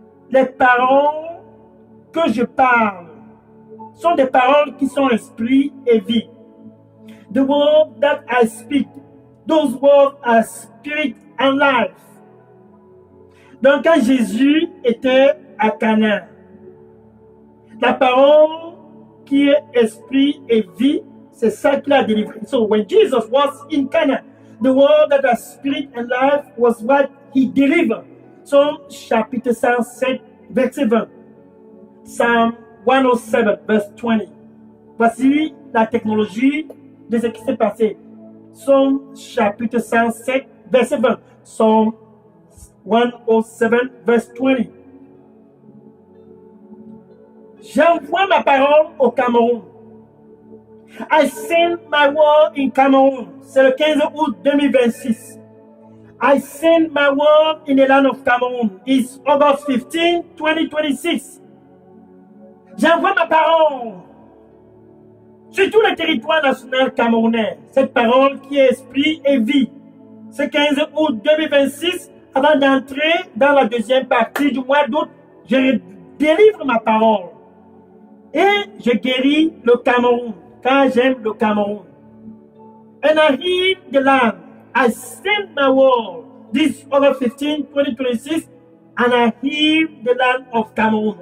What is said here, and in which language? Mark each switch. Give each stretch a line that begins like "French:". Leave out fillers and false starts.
French: Les paroles que je parle sont des paroles qui sont esprit et vie.
English: The word that I speak, those words are spirit and life.
French: Donc quand Jésus était à Cana, la parole qui est esprit et vie, c'est ça qu'il a délivré.
English: So when Jesus was in Cana, the word that has spirit and life was what he delivered.
French: Psalm chapitre 107, verset 20.
English: Psalm 107, verse 20.
French: Voici la technologie de ce qui s'est passé. Psalm chapitre 107, verset 20.
English: Psalm 107, verse 20.
French: J'envoie ma parole au Cameroun.
English: I send my word in Cameroun.
French: C'est le 15 août 2026.
English: I send my word in the land of Cameroon. It's August 15, 2026.
French: J'envoie ma parole sur tout le territoire national camerounais. Cette parole qui est esprit et vie. Ce 15 août 2026, avant d'entrer dans la deuxième partie du mois d'août, je délivre ma parole. Et je guéris le Cameroun. car j'aime le Cameroun.
English: And I hear the land. I send my word this August 15, 2026, and I hear the land of Cameroon.